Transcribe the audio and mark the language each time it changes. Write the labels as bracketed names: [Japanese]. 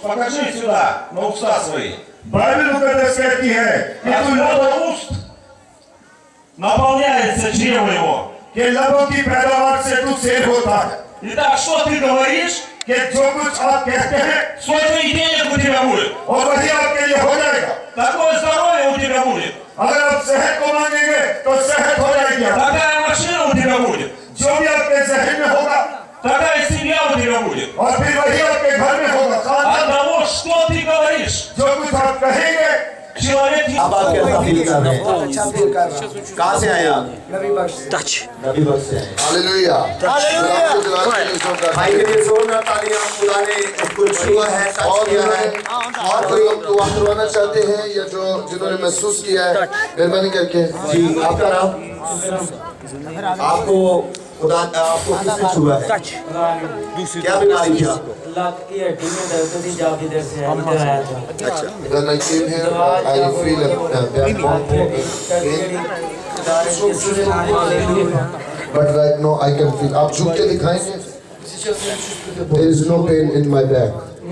[Russian] Покажи сюда на уста свои. [Hindi] Bible मुकद्दस कहती है कि [Russian] от плода уст наполняется чрево его. [Hindi] कि लबों की पैदावार से तू शेर होता है. [Russian] Итак, что ты говоришь? [Hindi] कि जो कुछ आप कहते हैं, [Russian] столько и денег у тебя будет. [Hindi] और वही आपके लिए हो जाएगा. [Russian] Такое здоровье у тебя будет. [Hindi] अगर आप सेहत को मांगेंगे तो सेहत हो जाएगी. [Russian] Такая машина у тебя будет. [Hindi] जो भी आपके ज़हन में होगा, [Russian] такая семья у тебя будет. [Hindi] और फिर वही आपके घर में होगा. [Russian] От того, что ты говоришь, [Hindi] जो कुछ आप कहेंगे, [Russian] человек. [Hindi] अब आप कैसा फील कर रहे हैं? अच्छा फील कर रहा हूं. कहाँ से आए आप? नबी बख्श से. नबी बख्श से आए. हालेलुया. भाई के लिए जोरदार तालियां. खुदा ने कुछ छुआ है, टच किया है. और कोई दुआ करवाना चाहते हैं या जो जिन्होंने महसूस किया है, मेहरबानी करके. जी, आपका नाम? आपको खुदा आपको किसने छुआ है? क्या बीमारी थी आपको? लात की हड्डी में दर्द थी, जब इधर से आया था. अच्छा. [English] When I came here, I feel a bad pain. but right now I can feel. [Hindi] आप झुक के दिखाएंगे? [English] There is no pain in my back.